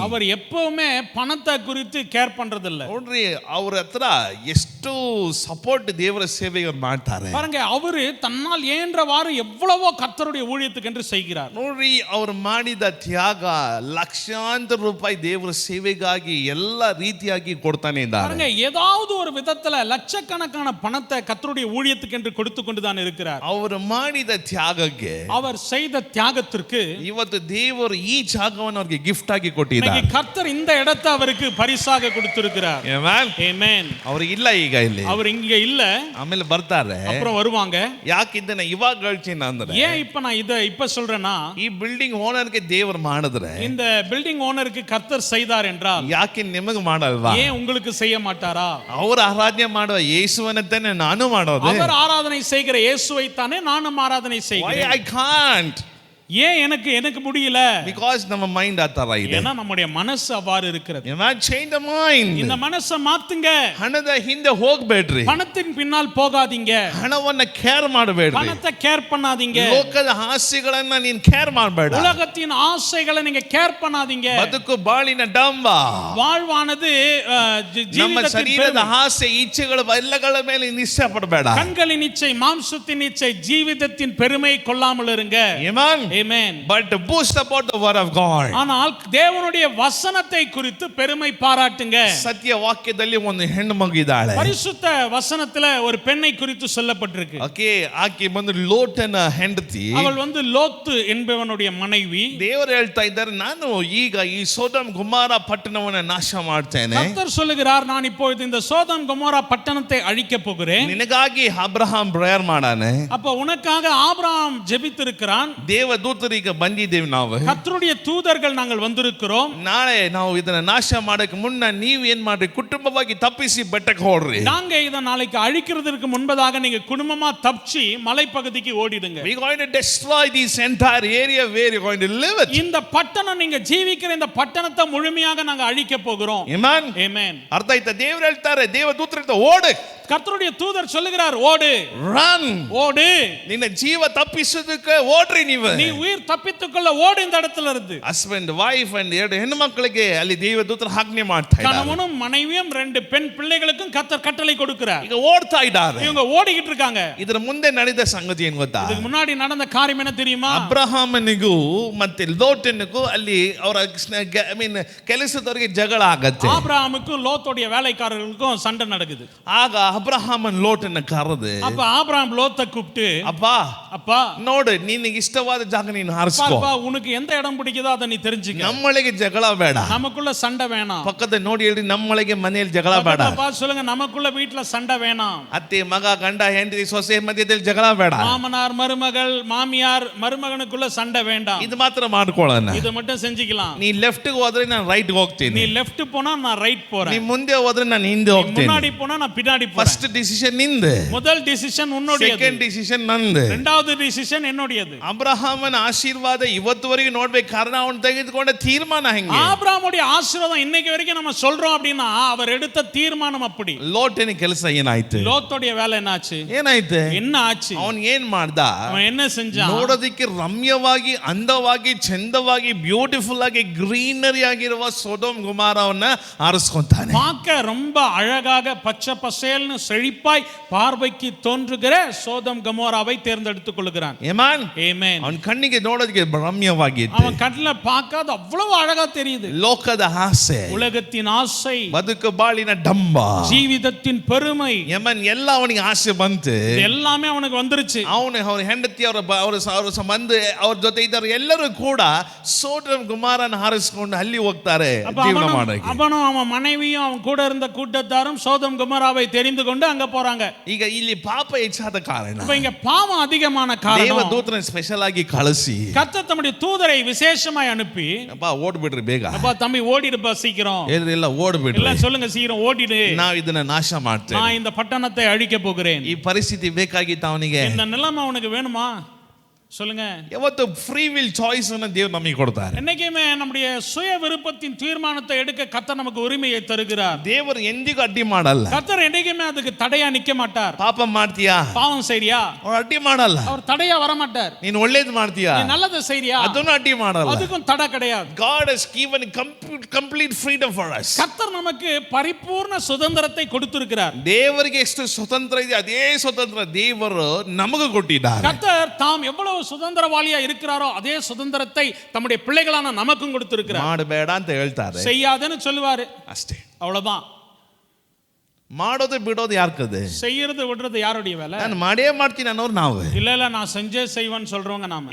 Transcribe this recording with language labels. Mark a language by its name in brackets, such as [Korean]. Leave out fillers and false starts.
[Tamil] அவர் எப்பவுமே பணத்தை குறித்து கேர் பண்றது இல்ல. [Kannada] ನೋಡ್ರಿ ಅವ್ರ ಹತ್ರ ಎಷ್ಟು ಸಪೋರ್ಟ್ ದೇವರ ಸೇವೆಗೆ ಮಾಡ್ತಾರೆ. [Tamil] பாருங்க, அவரு தன்னால் இயன்றவாறு எவ்வளவோ கர்த்தருடைய ஊழியத்துக்கு என்று செய்கிறார். [Kannada] ನೋಡ್ರಿ ಅವರು ಮಾಡಿದ ತ್ಯಾಗ ಲಕ್ಷಾಂತರ ರೂಪಾಯಿ ದೇವರ ಸೇವೆಗಾಗಿ ಎಲ್ಲ ರೀತಿಯಾಗಿ ಕೊಡ್ತಾನೆ ಇದ್ದಾರೆ. [Tamil] பாருங்க, ஏதாவது ஒரு விதத்துல லட்சக்கணக்கான பணத்தை கர்த்தருடைய ஊழியத்துக்கு என்று கொடுத்து கொண்டுதான் இருக்கிறார். [Kannada] ಅವರು ಮಾಡಿದ ತ್ಯಾಗಕ್ಕೆ, [Tamil] அவர் செய்த தியாகத்திற்கு [Kannada] ಇವತ್ತು ದೇವರು ಈ ಜಾಗವನ್ನು ಅವರಿಗೆ ಗಿಫ್ಟ್ ಆಗಿ ಕೊಟ್ಟಿದ್ದಾರೆ. [Tamil] இன்னைக்கு கர்த்தர் இந்த இடத்தை அவருக்கு பரிசாக கொடுத்திருக்கிறார். [English] Amen. Amen. [Kannada] ಅವರು ಇಲ್ಲ ಈಗ ಇಲ್ಲಿ, [Tamil] அவர் இங்க இல்ல, [Kannada] ಆಮೇಲೆ ಬರ್ತಾರೆ. [Tamil] அப்புறம் வருவாங்க. [Kannada] ಯಾಕೆ ಇದನ್ನ ಇವಾಗ ಹೇಳ್ತೀನಿ ಅಂದ್ರೆ, [Tamil] ஏன் இப்ப நான் இப்ப சொல்றேன்னா, [Kannada] ಈ ಬಿಲ್ಡಿಂಗ್ ಓನರ್ಗೆ ದೇವರು ಮಾಡಿದ್ರೆ [Tamil] இந்த பில்டிங் ஓனருக்கு கர்த்தர் செய்தார் என்றால் [Kannada] ಯಾಕೆ ನಿಮಗೆ ಮಾಡಲ್ವಾ? [Tamil] ஏன் உங்களுக்கு செய்ய மாட்டாரா? [Kannada] ಅವರು ಆರಾಧನೆ ಮಾಡುವ ಯೇಸುವನ್ನೇ ನಾನು ಮಾಡೋದು. [Tamil] அவர் ஆராதனை செய்கிற இயேசுவை தானே நானும் ஆராதனை [English] Why [Tamil] செய்கிறேன். [English] I can't? [Tamil] ஏன் எனக்கு முடியல? [English] Because [Kannada] ನಮ್ಮ ಮೈಂಡ್ ಆ ತರ ಇದೆ. [Tamil] ஏன்னா நம்முடைய மனசு அவ்வாறு இருக்கிறது. [English] You must change the mind. [Tamil] இந்த மனசை மாத்துங்க. [Kannada] ಹಣದ ಹಿಂದೆ ಹೋಗಬೇಡ್ರಿ. [Tamil] பணத்தின் பின்னால் போகாதீங்க. [Kannada] ಹಣವನ್ನ ಕೇರ್ ಮಾಡಬೇಡ್ರಿ. [Tamil] பணத்தை கேர் பண்ணாதீங்க. [Kannada] ಲೋಕದ ಆಸೆಗಳನ್ನ ನೀನು ಕೇರ್ ಮಾಡಬೇಡ. [Tamil] உலகத்தின் ஆசைகளை நீங்க கேர் பண்ணாதீங்க. [Kannada] ಬದುಕು ಬಾಳಿನ ಡಂಬ. [Tamil] வாழ்வானது [Kannada] ನಮ್ಮ [Tamil] ஜீவிதத்தின் [Kannada] ಶರೀರದ [Tamil] பெருமை. [Kannada] ಆಸೆ ಇಚ್ಛೆಗಳ ಎಲ್ಲಗಳ ಮೇಲೆ ನಿಶ್ಚಯ ಪಡಬೇಡ. [Tamil] கண்களின் இச்சை, மாம்சத்தின் இச்சை, ஜீவிதத்தின் பெருமை கொள்ளாமல் இருங்க. [English] Amen. Amen. But to boast about the word of God. [Tamil] ஆனால் தேவனுடைய வசனத்தை குறித்து பெருமை பாராட்டுங்க. [Kannada] ಸತ್ಯ ವಾಕ್ಯದಲ್ಲಿ ಒಂದು ಹೆಣ್ಣು ಮಗಿದಾಳೆ. [Tamil] பரிசுத்த வசனத்துல ஒரு பெண்ணை குறித்து சொல்லப்பட்டிருக்கு. [Kannada] ಓಕೆ, ಆಕೆ ಬಂದು ಲೋಟನ ಹೆಂಡತಿ. [Tamil] அவள் வந்து லோத்து என்பவனுடைய மனைவி. [Kannada] ದೇವರು ಹೇಳ್ತಾ ಇದ್ದಾರೆ, ನಾನು ಈಗ ಈ ಸೋದಮ್ ಗುಮಾರ ಪಟ್ಟಣವನ್ನ ನಾಶ ಮಾಡ್ತೇನೆ. [Tamil] கர்த்தர் சொல்லுகிறார், நான் இப்பொழுது இந்த சோதம் கொமோரா பட்டணத்தை அழிக்க போகிறேன். [Kannada] ನಿನಗಾಗಿ ಅಬ್ರಹಾಂ ಪ್ರೇಯರ್ ಮಾಡಾನೆ. [Tamil] அப்ப உனக்காக ஆபிரகாம் ஜெபித்திருக்கிறான். [Kannada] ದೇವದೂತರಿಗೆ ಬಂದಿದ್ದೇವೆ ನಾವು. [Tamil] கர்த்தருடைய தூதர்கள் நாங்கள் வந்திருக்கிறோம். [Kannada] ನಾಳೆ ನಾವು ಇದನ್ನ ನಾಶ ಮಾಡಕ್ಕೆ ಮುನ್ನ ನೀವು ಏನ್ ಮಾಡ್ರಿ, ಕುಟುಂಬವಾಗಿ ತಪ್ಪಿಸಿ ಬೆಟ್ಟಕ್ಕೆ ಹೋಡ್ರಿ. [Tamil] நாங்க இத நாளைக்கு அழிக்கிறதுக்கு முன்பதாக நீங்க குடும்பமா தப்பிச்சு மலைப்பகுதிக்கு ஓடிடுங்க. [English] We going to destroy this entire area where you going to live it. [Tamil] இந்த பட்டணம் நீங்க ஜீவிக்கிற இந்த பட்டணத்தை முழுமையாக நாங்க அழிக்க போகிறோம். [English] Amen. Amen. [Kannada] ಅರ್ಥ ಆಯ್ತಾ? ದೇವರು ಹೇಳ್ತಾರೆ, ದೇವದೂತರಿಂದ ಓಡು. [Tamil] கர்த்தருடைய தூதர் சொல்லுகிறார், ஓடு, [English] Run. [Tamil] ஓடு. [Kannada] ನಿನ್ನ ಜೀವ ತಪ್ಪಿಸೋದಕ್ಕೆ ಓಡ್ರಿ ನೀವು. [Tamil] நீ உயிர் தப்பித்துக்கொள்ள ஓடு இந்த இடத்துல இருந்து. [Kannada] ಹಸ್ಬೆಂಡ್, ವೈಫ್ ಅಂಡ್ ಎರಡು ಹೆಣ್ಣು ಮಕ್ಕಳಿಗೆ ಅಲ್ಲಿ ದೇವದೂತರು ಆಜ್ಞೆ ಮಾಡ್ತಾ ಇದ್ದಾರೆ. [Tamil] கணவனும் மனைவியும் 2 பெண் பிள்ளைகளுக்கும் கர்த்தர் கட்டளை கொடுக்கிறார். [Kannada] ಈಗ ಓಡ್ತಾ ಇದ್ದಾರೆ. [Tamil] இவங்க ஓடிக்கிட்டு இருக்காங்க. [Kannada] ಇದರ ಮುಂದೆ ನಡೆದ ಸಂಗತಿ ಏನ್ ಗೊತ್ತಾ? [Tamil] இதுக்கு முன்னாடி நடந்த காரியம் என்ன தெரியுமா? [Kannada] ಅಬ್ರಹಾಮನಿಗೂ ಮತ್ತೆ ಲೋಟನಿಗೂ ಅಲ್ಲಿ ಅವರ ಕೆಲಸದವರಿಗೆ ಜಗಳ ಆಗತ್ತೆ. [Tamil] ஆபிரகாமுக்கும் லோத்துடைய வேலைக்காரர்களுக்கும் சண்டை நடக்குது. [Kannada] ಆಗ ಅಬ್ರಹಾಮನ್ ಲೋಟನ್ನ ಕರೆದು, [Tamil] அப்ப ஆபிரகாம் லோத்தை கூப்பிட்டு, [Kannada] ಅಪ್ಪ [Tamil] அப்பா [Kannada] ನೋಡು, ನಿನಗೆ ಇಷ್ಟವಾದ ಜಾಗ ನೀನು ಆರಿಸ್ಕೋ, [Tamil] பாருப்பா, உனக்கு எந்த இடம் பிடிக்குதோ அதை நீ தெரிஞ்சுக்க, [Kannada] ನಮ್ಮೊಳಗೆ ಜಗಳ ಬೇಡ. [Tamil] நமக்குள்ள சண்டை வேணாம். [Kannada] ಪಕ್ಕದ ನೋಡಿ ಹೇಳ್ರಿ, ನಮ್ಮೊಳಗೆ ಮನೆಯಲ್ಲಿ ಜಗಳ ಬೇಡ. [Tamil] பார்த்து சொல்லுங்க, நமக்குள்ள வீட்டுல சண்டை வேணாம். [Kannada] ಅತ್ತೆ ಮಗ ಗಂಡ ಹೆಂಡತಿ ಸೊಸೆ ಮಧ್ಯದಲ್ಲಿ ಜಗಳ ಬೇಡ. [Tamil] மாமனார் மருமகள் மாமியார் மருமகனுக்குள்ள சண்டை வேண்டாம். [Kannada] ಇದು ಮಾತ್ರ ಮಾಡ್ಕೊಳ್ಳೋಣ. [Tamil] இதை மட்டும் செஞ்சுக்கலாம். [Kannada] ನೀ ಲೆಫ್ಟ್ ಹೋದ್ರೆ ನಾನು ರೈಟ್ ಹೋಗ್ತೀನಿ, [Tamil] நீ லெஃப்ட் போனா நான் ரைட் [Kannada] ನೀ [Tamil] போறேன், [Kannada] ಮುಂದೆ ಹೋದ್ರೆ ನಾನು ಹಿಂದೆ ಹೋಗ್ತೀನಿ. [Tamil] முன்னாடி போனா நான் பின்னாடி போறேன். [Kannada] ಫಸ್ಟ್ ಡಿಸಿಷನ್ ನಿಂದು, [Tamil] முதல் டிசிஷன் உன்னுடையது, [Kannada] ಸೆಕೆಂಡ್ ಡಿಸಿಷನ್ ನಂದು. [Tamil] இரண்டாவது டிசிஷன் என்னுடையது. [Kannada] ಅಬ್ರಹಾಮನ ಆಶೀರ್ವಾದ ಇವತ್ತುವರೆಗೆ ನೋಡ್ಬೇಕು, ಕಾರಣ ಅವನು ತೆಗೆದುಕೊಂಡ ತೀರ್ಮಾನ ಹೆಂಗೆ. [Tamil] ஆபிரகாமுடைய ஆசீர்வாதம் இன்னைக்கு வரைக்கும் நம்ம சொல்றோம் அப்படின்னா அவர் எடுத்த தீர்மானம் அப்படி. [Kannada] ಲೋಟನ ಕೆಲಸ ಏನಾಯ್ತು? [Tamil] லோத்துடைய வேலை என்னாச்சு? [Kannada] ಏನಾಯ್ತು? [Tamil] என்ன ஆச்சு? [Kannada] ಅವನ್ ಏನ್ ಮಾಡ್ದ? [Tamil] அவன் என்ன செஞ்சான்? [Kannada] ನೋಡೋದಕ್ಕೆ ರಮ್ಯವಾಗಿ, ಅಂದವಾಗಿ, ಚಂದವಾಗಿ, ಬ್ಯೂಟಿಫುಲ್ ಆಗಿ, ಗ್ರೀನರಿ ಆಗಿರುವ ಸೊದೋಮ್ ಗೊಮೋರವನ್ನ ಆರಿಸ್ಕೊಂತಾನೆ. [Tamil] பார்க்க ரொம்ப அழகாக பச்சை பசேல்னு செழிப்பாய் பார்வைக்கு தோன்றுகிற சோதம் கமோராவை தேர்ந்தெடுத்துக் கொள்கிறான். [English] ಆಮೆನ್. ஆமென். [Kannada] ಅವನ ಕಣ್ಣಿಗೆ ನೋಡೋದಕ್ಕೆ ರಮ್ಯವಾಗಿತ್ತು. [Tamil] அவன் கண்ணுல பார்க்காத அவ்வளவு அழகா தெரியுது. [Kannada] ಲೋಕದ ಆಸೆ, [Tamil] உலகத்தின் ஆசை, [Kannada] ಬದುಕು ಬಾಳಿನ ಡಂಬ, [Tamil] ஜீவிதத்தின் பெருமை, [Kannada] ಯಮನ್ ಎಲ್ಲ ಅವನಿಗೆ ಆಸೆ ಬಂತು. [Tamil] இது எல்லாமே அவனுக்கு வந்துருச்சு. [Kannada] ಅವರ ಹೆಂಡತಿ ಅವರ ಸಂಬಂಧ ಅವ್ರ ಜೊತೆ ಇದ್ದವರು ಎಲ್ಲರೂ ಕೂಡ ಸೋದೋಮ್ ಗೊಮೋರನ ಹಾರಿಸಿಕೊಂಡು ಅಲ್ಲಿ ಹೋಗ್ತಾರೆ ಜೀವನ ಮಾಡಕ್ಕೆ. [Tamil] அவனும் அவன் மனைவியும் அவன் கூட இருந்த கூட்டத்தாரும் சோதம் கமோராவை தெரிந்து கொண்டு அங்க போறாங்க. [Kannada] ಈಗ ಇಲ್ಲಿ ಪಾಪ ಹೆಚ್ಚಾದ ಕಾರಣ [Tamil] இப்ப இங்க பாவம் அதிகமான காரணம் [Kannada] ದೇವದೂತನ ಸ್ಪೆಷಲ್ ಆಗಿ ಕಳಿಸಿ [Tamil] கர்த்தர் தம்முடைய தூதரை விசேஷமாய் அனுப்பி, [Kannada] ಅಪ್ಪ ಓಡ್ಬಿಡ್ರಿ ಬೇಗ, [Tamil] அப்பா தம்பி ஓடிடுப்பா சீக்கிரம், [Kannada] ಎಲ್ಲ ಓಡ್ಬಿಡ್ರಿ, [Tamil] எல்லாம் சொல்லுங்க சீக்கிரம் ஓடிடு, [Kannada] ನಾವು ಇದನ್ನ ನಾಶ ಮಾಡ್ತೇವೆ, [Tamil] நான் இந்த பட்டணத்தை அழிக்க போகிறேன். [Kannada] ಈ ಪರಿಸ್ಥಿತಿ ಬೇಕಾಗಿತ್ತು ಅವನಿಗೆ. [Tamil] இந்த நிலைமை அவனுக்கு வேணுமா? சொல்லுங்க. [Kannada] ಯಾವತ್ತು ಫ್ರೀ ವಿಲ್ ಚಾಯ್ಸ್ ಅನ್ನು ದೇವರು ನಮಗೆ ಕೊಡ್ತಾರೆ. [Tamil] என்னைக்குமே நம்முடைய சுய விருப்பத்தின் தீர்மானத்தை எடுக்க கர்த்தர் நமக்கு உரிமையை தருகிறார். [Kannada] ದೇವರು ಎಂದಿಗೂ ಅಡ್ಡಿ ಮಾಡಲ್ಲ. [Tamil] கர்த்தர் என்னைக்குமே அதுக்கு தடையா நிக்க மாட்டார். [Kannada] ಪಾಪ ಮಾಡ್ತೀಯಾ, [Tamil] பாவம் செய்றியா, [Kannada] ಅವ್ರು ಅಡ್ಡಿ ಮಾಡಲ್ಲ. [Tamil] அவர் தடையா வர மாட்டார். [Kannada] ನೀನು ಒಳ್ಳೇದು ಮಾಡ್ತೀಯಾ, [Tamil] நீ நல்லதை செய்றியா, [Kannada] ಅದನ್ನು ಅಡ್ಡಿ ಮಾಡಲ್ಲ. [Tamil] அதுக்கும் தடை கிடையாது. [English] God has given complete freedom for us. [Tamil] கர்த்தர் நமக்கு பரிபூர்ண சுதந்திரத்தை கொடுத்திருக்கிறார். [Kannada] ದೇವರಿಗೆ ಎಷ್ಟು ಸ್ವತಂತ್ರ ಇದೆ ಅದೇ ಸ್ವತಂತ್ರ ದೇವರು ನಮಗೆ ಕೊಟ್ಟಿದ್ದಾರೆ. [Tamil] கர்த்தர் தாம் எவ்வளவு சுதந்திரவாளியா இருக்கிறாரோ அதே சுதந்திரத்தை தம்முடைய பிள்ளைகளான நமக்கும் கொடுத்திருக்கிறார். [Kannada] ಮಾಡಬೇಡ ಅಂತ ಹೇಳ್ತಾರೆ, [Tamil] செய்யாதேன்னு சொல்லுவாரு, [Kannada] ಅಷ್ಟೇ. [Tamil] அவ்வளவுதான். [Kannada] ಮಾಡೋದು ಬಿಡೋದು ಯಾರ್ಕದೆ? [Tamil] செய்யறது விடுறது யாருடைய வேலை? [Kannada] ನಾನು ಮಾಡೇ ಮಾಡ್ತೀನಿ ಅನ್ನೋರು ನಾವು. [Tamil] இல்ல நான் செஞ்சே செய்வேன்னு சொல்றவங்க நாம.